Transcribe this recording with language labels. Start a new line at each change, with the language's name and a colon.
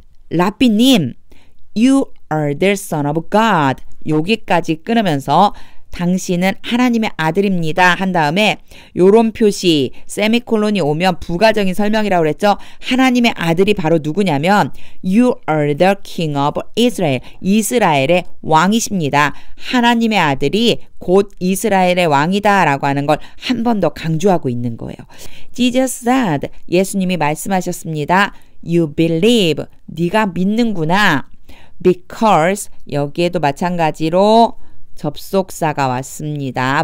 English: 라비님, you are the son of God.
Korean: 여기까지 끊으면서 당신은 하나님의 아들입니다. 한 다음에 요런 표시 세미콜론이 오면 부가적인 설명이라고 그랬죠. 하나님의 아들이 바로 누구냐면
English: You are the king of Israel.
Korean: 이스라엘의 왕이십니다. 하나님의 아들이 곧 이스라엘의 왕이다 라고 하는 걸 한 번 더 강조하고 있는 거예요.
English: Jesus said,
Korean: 예수님이 말씀하셨습니다.
English: You believe,
Korean: 네가 믿는구나.
English: Because,
Korean: 여기에도 마찬가지로 접속사가 왔습니다.